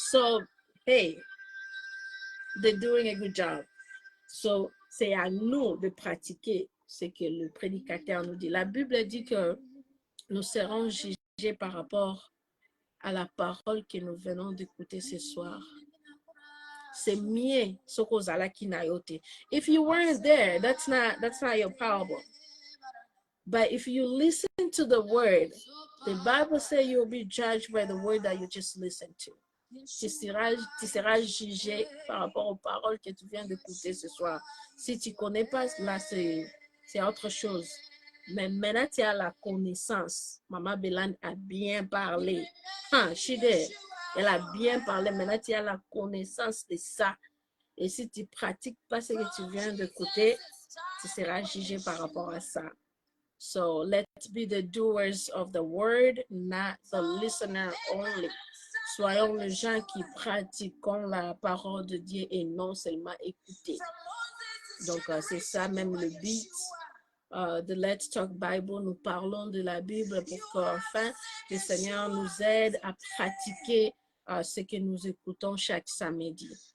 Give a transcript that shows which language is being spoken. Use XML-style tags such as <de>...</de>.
<en>So, hey, they're doing a good job.</en> <fr>So, c'est à nous de pratiquer ce que le prédicateur nous dit. La Bible dit que nous serons jugés par rapport à la parole que nous venons d'écouter ce soir. C'est mieux ce qu'on a qui n'a yote.</fr> <en>If you weren't there, that's not your problem. But if you listen to the word, the Bible says you'll be judged by the word that you just listened to.</en> <fr>Tu seras jugé par rapport aux paroles que tu viens d'écouter ce soir. Si tu ne connais pas, là, c'est autre chose. Mais maintenant, tu as la connaissance. Maman Bélan a bien parlé.</fr> <en>She did.</en> <fr>Elle a bien parlé. Maintenant, tu as la connaissance de ça. Et si tu ne pratiques pas ce que tu viens d'écouter, tu seras jugé par rapport à ça.</fr> <en>So, let's be the doers of the word, not the listener only.</en> <fr>Soyons les gens qui pratiquons la parole de Dieu et non seulement écouter. Donc, c'est ça même le but de Let's Talk Bible. Nous parlons de la Bible pour qu'enfin le Seigneur nous aide à pratiquer ce que nous écoutons chaque samedi.</fr>